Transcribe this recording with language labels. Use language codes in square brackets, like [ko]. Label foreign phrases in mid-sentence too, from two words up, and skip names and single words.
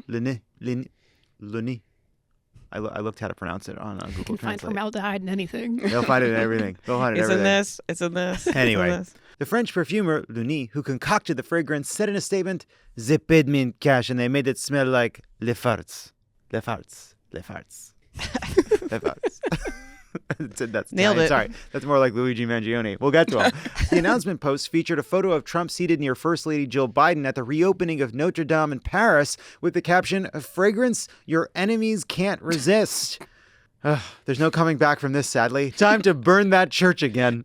[en] Luni. I looked how to pronounce it on you Google can find Translate. formaldehyde in anything. They'll find it in everything. They'll find it in It's in everything. this. It's in this. it's in Anyway, this. the French perfumer Luni, who concocted the fragrance, said in a statement, "They paid me in cash, and they made it smell like les farts, les farts, les farts, les farts." That's Nailed Italian. it. Sorry, that's more like Luigi Mangione. We'll get to him. The announcement post featured a photo of Trump seated near First Lady Jill Biden at the reopening of Notre Dame in Paris, with the caption, "A fragrance your enemies can't resist." There's no coming back from this, sadly. Time to burn that church again.